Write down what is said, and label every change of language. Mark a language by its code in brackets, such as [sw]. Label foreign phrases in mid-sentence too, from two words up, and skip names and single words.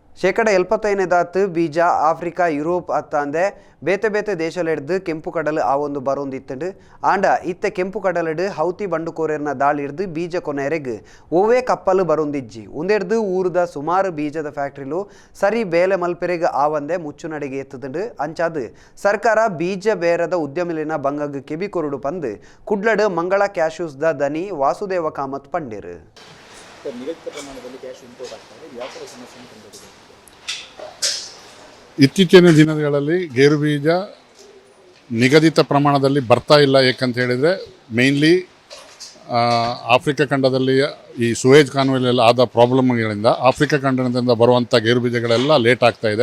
[tcy] 75% ಬೀಜ ಆಫ್ರಿಕಾ ಯುರೋಪ್ ಅತ್ತಂದೆ ಬೇತೆ ಬೇತೆ ದೇಶಲೆಡ್ದು ಕೆಂಪು ಕಡಲು ಆ ಒಂದು ಬರೋಂದಿತ್ತಂಡು ಆಂಡ ಇತ್ತೆ ಕೆಂಪು ಕಡಲಡು ಹೌತಿ ಬಂಡುಕೋರೆರ್ನ ದಾಳಿಡ್ದು ಬೀಜ ಕೊನೆರೆಗ್ ಓವೇ ಕಪ್ಪಲು ಬರೋಂದಿಜ್ಜಿ ಉಂದೆಡ್ದು ಊರದ ಸುಮಾರು ಬೀಜದ ಫ್ಯಾಕ್ಟ್ರಿಲು ಸರಿ ಬೇಲೆ ಮಲ್ಪೆರೆಗ್ ಆವಂದೆ ಮುಚ್ಚು ನಡಿಗೆ ಎತ್ತದಂಡು ಅಂಚಾದು ಸರ್ಕಾರ ಬೀಜ ಬೇರದ ಉದ್ಯಮಿಲಿನ ಬಂಗಗ್ ಕೆಬಿಕೊರುಡು ಪಂದು ಕುಡ್ಲಡು ಮಂಗಳ ಕ್ಯಾಶ್ಯೂಸ್ದ ದನಿ ವಾಸುದೇವ ಕಾಮತ್ ಪಂಡಿರು. [kn] ಇತ್ತೀಚಿನ ದಿನಗಳಲ್ಲಿ ಗೇರು ಬೀಜ ನಿಗದಿತ ಪ್ರಮಾಣದಲ್ಲಿ ಬರ್ತಾ ಇಲ್ಲ. ಏಕಂತ ಹೇಳಿದರೆ ಮೇಯ್ನ್ಲಿ ಆಫ್ರಿಕಾ ಖಂಡದಲ್ಲಿ ಈ ಸುವೇಜ್ ಕಾನ್ವೆಯಲ್ಲಿ ಆದ ಪ್ರಾಬ್ಲಮ್ಗಳಿಂದ ಆಫ್ರಿಕಾ ಖಂಡದಿಂದ ಬರುವಂಥ ಗೇರು ಬೀಜಗಳೆಲ್ಲ ಲೇಟ್ ಆಗ್ತಾಯಿದೆ.